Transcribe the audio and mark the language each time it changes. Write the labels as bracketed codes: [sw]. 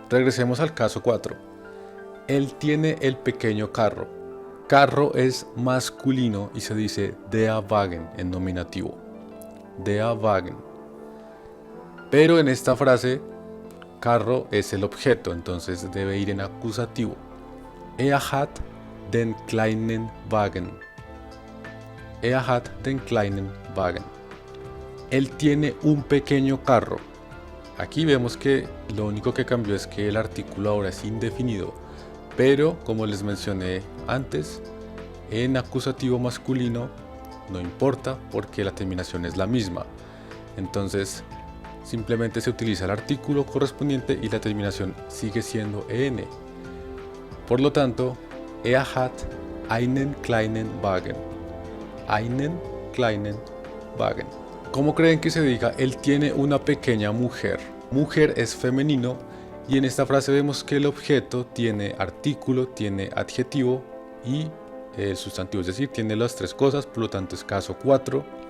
[es] Regresemos al caso 4. Él tiene el pequeño carro. Carro es masculino y se dice [de] der Wagen [es] en nominativo. [de] Der Wagen. [es] Pero en esta frase, carro es el objeto, entonces debe ir en acusativo. [de] Er hat den kleinen Wagen. Er hat den kleinen Wagen. [es] Él tiene un pequeño carro. Aquí vemos que lo único que cambió es que el artículo ahora es indefinido, pero como les mencioné antes, en acusativo masculino no importa porque la terminación es la misma. Entonces simplemente se utiliza el artículo correspondiente y la terminación sigue siendo en. Por lo tanto, [de] er hat einen kleinen Wagen. Einen kleinen Wagen. [es] ¿Cómo creen que se diga él tiene una pequeña mujer? Mujer es femenino y en esta frase vemos que el objeto tiene artículo, tiene adjetivo y el sustantivo, es decir, tiene las tres cosas, por lo tanto es caso 4.